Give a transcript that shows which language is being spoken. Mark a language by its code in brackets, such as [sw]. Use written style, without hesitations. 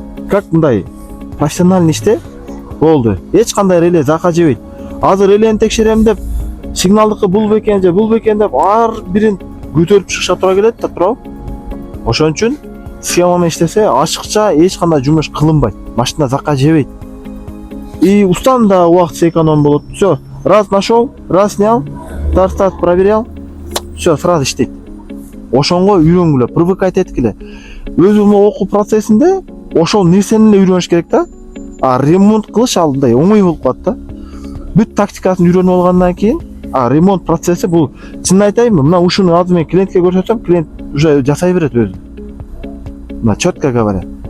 [ky] Как мындай профессиональный иште болду. Эч кандай реле зака жебейт. Азыр релени текшерем деп, сигналдыкы бул бекен деп ар бирин көтөрүп чыгышка туура келет да, туурабы? Ошон үчүн схема менен иштесе ачыкча эч кандай жумуш кылынбайт. Машина закка жебейт. [ru] И [ky] устан да убакыт эконом болот. [ru] Всё, раз нашел, раз снял, старт проверял. Всё, сразу [ky] иштейт. Ошонго үйрөнгүлө, привыкать эткиле. Өзүм окуу процессинде ошол нерсени эле үйрөнүш керек да. А ремонт кылыш алдындай оңой болуп калат да. Бүт тактикасын үйрөнүп алгандан кийин, ремонт процесси бул, чынын айтайынбы, мына ушуну азыр мен клиентке көрсөтсөм, клиент уже жасай берет өзү. Мына [ru] четко говоря.